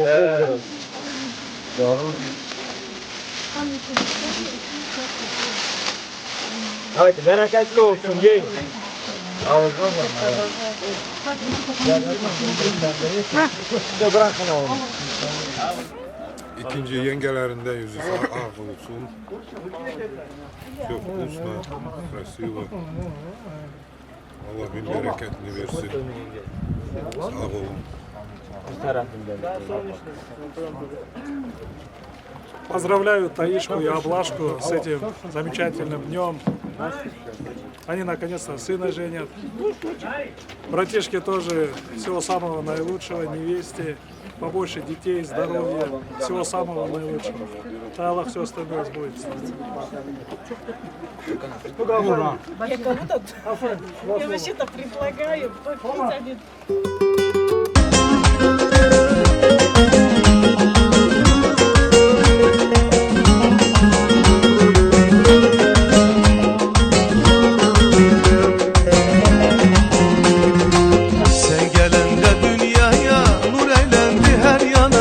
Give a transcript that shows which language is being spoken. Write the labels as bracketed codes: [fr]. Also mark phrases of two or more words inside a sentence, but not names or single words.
[tr] Давайте, bereketli olsun, yiyin. Bırakın oğlum. İkinci yengelerinden yüzü ak olsun. Çok uslu, krasivo. Allah bin bereketini versin. Sağ olun. [ru] Поздравляю Таишку и Облашку с этим замечательным днем. Они наконец-то сына женят. Братишке тоже всего самого наилучшего, невесте, побольше детей, здоровья, всего самого наилучшего. Да Аллах все остальное сбудется. Я вообще-то предлагаю попить один. [tr] Sen gelende dünyaya nur eylendi her yanım.